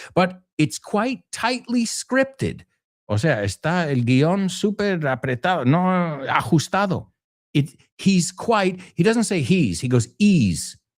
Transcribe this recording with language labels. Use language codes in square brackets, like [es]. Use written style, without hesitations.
[en] But it's quite tightly scripted. [es] O sea, está el guión súper apretado, no ajustado. [en] He doesn't say he goes ease.